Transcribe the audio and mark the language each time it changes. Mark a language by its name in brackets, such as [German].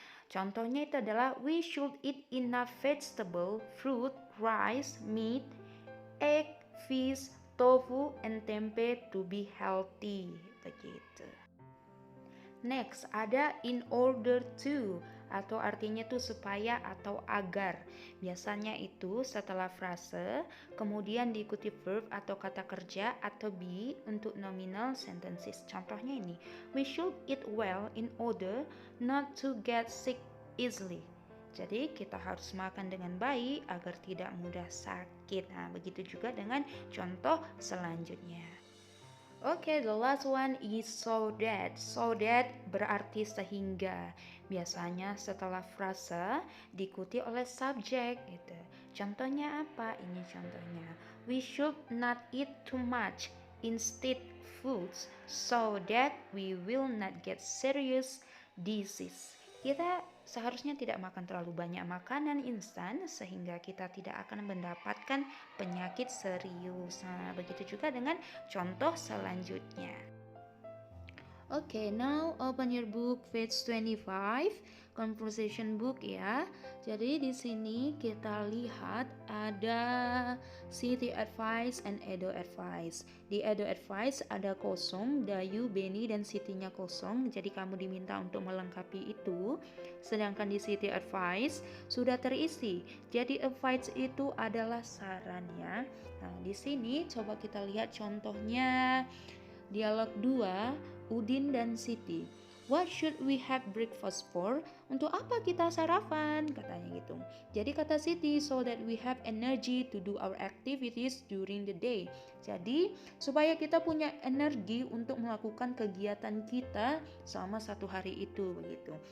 [Indonesian] Contohnya itu adalah [English] we should eat enough vegetable, fruit, rice, meat, egg, fish, tofu, and tempe to be healthy. [Indonesian] Begitu. Next, ada in order to, atau artinya itu supaya atau agar. Biasanya itu setelah frase, kemudian diikuti verb atau kata kerja atau be untuk nominal sentences. Contohnya ini, [English] we should eat well in order not to get sick easily. [Indonesian] Jadi kita harus makan dengan baik agar tidak mudah sakit. Nah, begitu juga dengan contoh selanjutnya. [English] Oke, the last one is so that. [Indonesian] So that berarti sehingga. Biasanya setelah frase diikuti oleh subjek gitu. Contohnya apa? Ini contohnya. [English] We should not eat too much instead foods so that we will not get serious disease. [Indonesian] Kita seharusnya tidak makan terlalu banyak makanan instan sehingga kita tidak akan mendapatkan penyakit serius. Nah, begitu juga dengan contoh selanjutnya. [English] Okay, now open your book page 25, conversation book ya. [Indonesian] Jadi di sini kita lihat ada city advice and Edo advice. Di Edo advice ada kosong, Dayu, Beni dan Sitinya kosong. Jadi kamu diminta untuk melengkapi itu. Sedangkan di city advice sudah terisi. Jadi advice itu adalah saran ya. Nah, di sini coba kita lihat contohnya. Dialog 2, Udin dan Siti. [English] What should we have breakfast for? [Indonesian] Untuk apa kita sarapan? Katanya gitu. Jadi kata Siti, [English] so that we have energy to do our activities during the day. [Indonesian] Jadi supaya kita punya energi untuk melakukan kegiatan kita selama satu hari itu begitu.